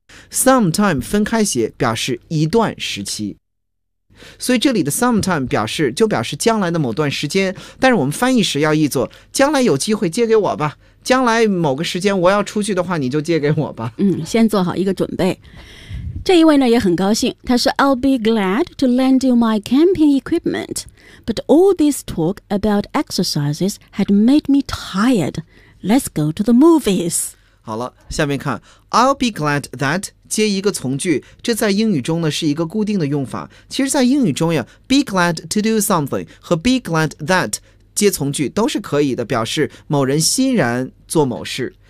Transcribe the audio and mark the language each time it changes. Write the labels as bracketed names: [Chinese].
[Chinese] Sometime 分开写表示一段时期。所以这里的 sometime 表示就表示将来的某段时间，但是我们翻译时要译作将来有机会借给我吧，将来某个时间我要出去的话你就借给我吧。先做好一个准备。这一位呢也很高兴，他说 [English] I'll be glad to lend you my camping equipment, but all this talk about exercises had made me tired. Let's go to the movies. [Chinese] 好了，下面看 [English] I'll be glad that [Chinese] 接一个从句，这在英语中呢是一个固定的用法。其实在英语中呀 [English] be glad to do something [Chinese] 和 [English] be glad that [Chinese] 接从句都是可以的，表示某人欣然做某事。